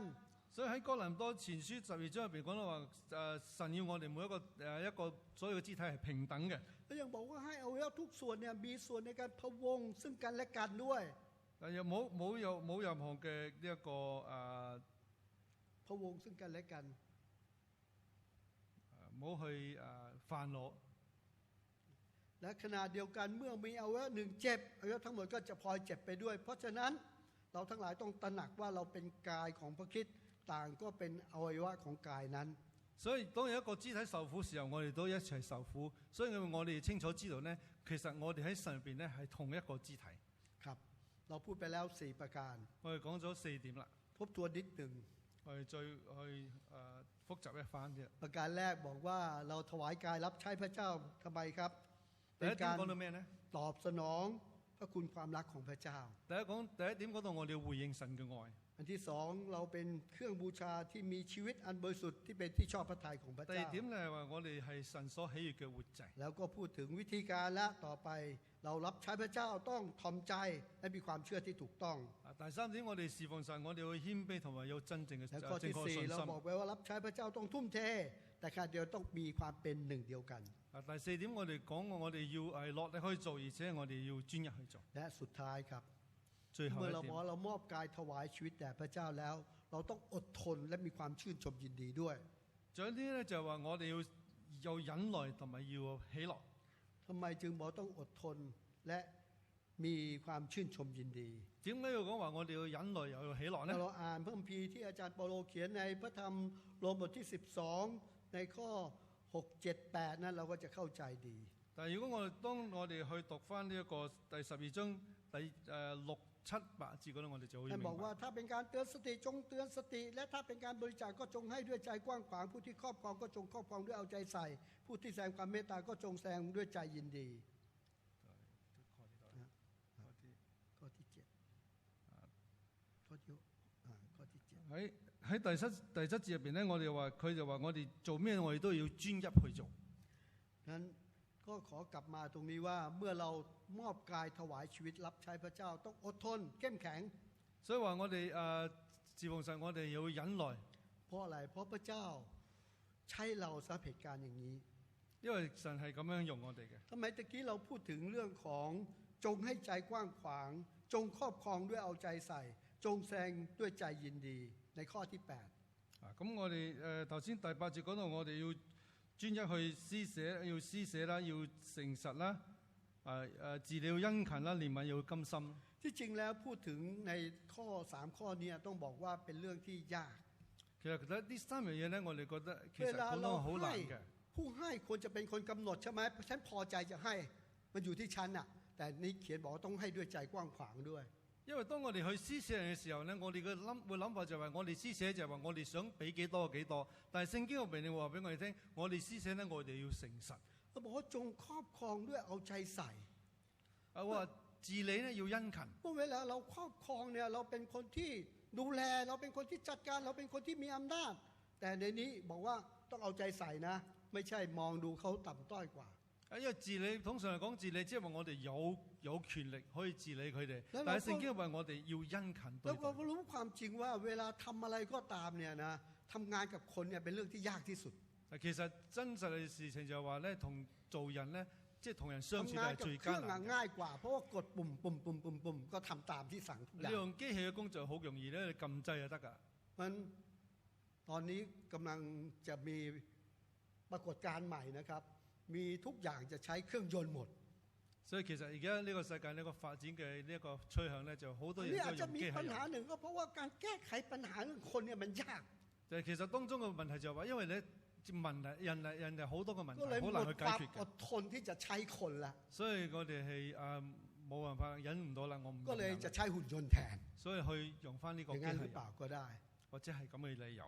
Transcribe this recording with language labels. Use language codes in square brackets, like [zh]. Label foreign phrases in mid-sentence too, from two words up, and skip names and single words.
[yue] 所以喺哥林多前書12章入邊講到話，神要我哋每一個所有嘅肢體係平等嘅。 [th] แล้วยังบอกว่าให้อวัยวะทุกส่วนเนี่ยมีส่วนในการพะวงซึ่งกันและกันด้วย [yue] 但又冇任何嘅呢一個 [th] พะวงซึ่งกันและกัน [yue] 冇去犯我。 [th] และขณะเดียวกันเมื่อมีอวัยวะหนึ่งเจ็บอวัยวะทั้งหมดก็จะพลอยเจ็บไปด้วยเพราะฉะนั้นเราทั้งหลายต้องตระหนักว่าเราเป็นกายของพระคริสต์ต่างก็เป็นอวัยวะของกายนั้น [yue] 所以當有一個肢體受苦時候，我哋都一齊受苦。所以我哋清楚知道呢，其實我哋喺神入邊呢係同一個肢體。 [th] ครับเราพูดไปแล้ว4ประการ [yue] 我哋講咗4點啦。 [th] ทบทวนนิดหนึ่ง [yue] 我哋再去複習一番啫。 [th] ประการแรกบอกว่าเราถวายกายรับใช้พระเจ้าทำไมครับ เป็นการ [yue] 講到咩呢？ [th] ตอบสนองพระคุณความรักของพระเจ้า [yue] 第一點講到我哋要回應神嘅愛。 [th] อันที่สองเราเป็นเครื่องบูชาที่มีชีวิตอันบริสุทธิ์ที่เป็นที่ชอบพระทัยของพระเจ้า [yue] 第二點咧係話我哋係神所喜悅嘅活祭。 [th] แล้วก็พูดถึงวิธีการและต่อไปเรารับใช้พระเจ้าต้องทอมใจและมีความเชื่อที่ถูกต้อง [yue] 第三點我哋侍奉神，我哋要謙卑同埋有真正嘅 [th] แล้วข้อที่4เราบอกไว้ว่ารับใช้พระเจ้าต้องทุ่มเทแต่ขณะเดียวต้องมีความเป็นหนึ่งเดียวกัน [yue] 第四點我哋講我哋要係落力去做，而且我哋要專一去做。 [th] และสุดท้ายครับ [yue] 最後一點 [th] เมื่อเราบอกเรามอบกายถวายชีวิตแด่พระเจ้าแล้วเราต้องอดทนและมีความชื่นชมยินดีด้วย [yue] 仲有啲咧就係話我哋要有忍耐同埋要喜樂。 [th] ทำไมจึงบอกต้องอดทนและมีความชื่นชมยินดี [yue] 點解要講話我哋要忍耐又要喜樂呢？ [th] เราอ่านพระคัมภีร์ที่อาจารย์เปาโลเขียนในพระธรรมโรมบทที่12ในข้อ6 7 8นั้นเราก็จะเข้าใจดี [yue] 但係如果當我哋去讀翻呢一個第12章第6、7、8節嗰度，我哋就好明白。 [th] บอกว่าถ้าเป็นการเตือนสติจงเตือนสติและถ้าเป็นการบริจาคก็จงให้ด้วยใจกว้างขวางผู้ที่ครอบครองก็จงครอบครองด้วยเอาใจใส่ผู้ที่แสดงความเมตตาก็จงแสดงด้วยใจยินดีข้อที่7 [yue] 喺第七節入邊咧，我哋話佢就話我哋做咩我哋都要專一去做。 [th] นั้นกก็ขอกลับมาตรงนี้ว่าเมื่อเรามอบกายถวายชีวิตรับใช้พระเจ้าต้องอดทนเข้มแข็ง [yue] 所以話我哋侍奉神，我哋要忍耐。 [th] เพราะอะไรเพราะพระเจ้าใช้เราสำหรับเหตุการณ์อย่างนี้ [yue] 因為神係咁樣用我哋嘅。 [th] ทำไมตะกี้เราพูดถึงเรื่องของจงให้ใจกว้างขวางจงครอบครองด้วยเอาใจใส่จงแซงด้วยใจยินดีในข้อที่8 [yue] 咁我哋頭先第8節講到我哋要專一去施捨，要施捨啦，要誠實啦，治療殷勤啦，憐憫要甘心。 [th] ที่จริงแล้วพูดถึงในข้อ3ข้อนี้ต้องบอกว่าเป็นเรื่องที่ยาก [yue] 其實呢3樣嘢咧，我哋覺得其實講到好難嘅。 [th] ผู้ให้ควรจะเป็นคนกำหนดใช่ไหมฉันพอใจจะให้มันอยู่ที่ฉันน่ะแต่นี่เขียนบอกว่าต้องให้ด้วยใจกว้างขวางด้วย [yue] 因為當我哋去施捨人嘅時候咧，我哋嘅諗法就係我哋施捨就係話我哋想俾幾多幾多，但係聖經入邊你話俾我哋聽，我哋施捨咧我哋要誠實。 [th] เขาบอกว่าจงครอบครองด้วยเอาใจใส่ [yue] ว่า治理咧要殷勤。 [th] เพราะเวลาเราครอบครองเนี่ยเราเป็นคนที่ดูแลเราเป็นคนที่จัดการเราเป็นคนที่มีอำนาจแต่ในนี้บอกว่าต้องเอาใจใส่นะไม่ใช่มองดูเขาต่ำต้อยกว่า [yue] 因為治理通常嚟講治理即係話我哋有權力可以治理佢哋，但係聖經話我哋要殷勤對待。 [th] แล้วเรารู้ความจริงว่าเวลาทำอะไรก็ตามเนี่ยนะทำงานกับคนเนี่ยเป็นเรื่องที่ยากที่สุด [yue] 其實真實嘅事情就係話咧，同做人咧，即係同人相處係最艱難。 [th] ง่ายกว่าเพราะว่ากดปุ่มก็ทำตามที่สั่งทุกอย่าง [yue] 你用機器嘅工作好容易咧，你撳掣就得㗎。 [th] มันตอนนี้กำลังจะมีปรากฏการณ์ใหม่นะครับมีทุกอย่างจะใช้เครื่องยนต์หมด [yue] 所以其實而家呢個世界呢個發展嘅呢一個趨向咧，就好多嘢都 [th] นี่อาจจะ [yue] 用機器 [th] มีปัญหา [yue] 人。 [th] หนึ่งก็เพราะว่าการแก้ไขปัญหาเรื่องคนเนี่ยมันยาก [yue] 就係其實當中嘅問題就係話，因為咧問題人係好多個問題，好難去解決 [th] อดทนที่จะใช้คนละ [yue] 所以我哋係冇辦法忍唔到啦，我唔 [th] ก็เลยจะใช้หุ่นยนต์แทน [yue] 所以去用翻呢個機器人 [th] หรือเปล่าก็ได้ [yue] 或者係咁嘅理由。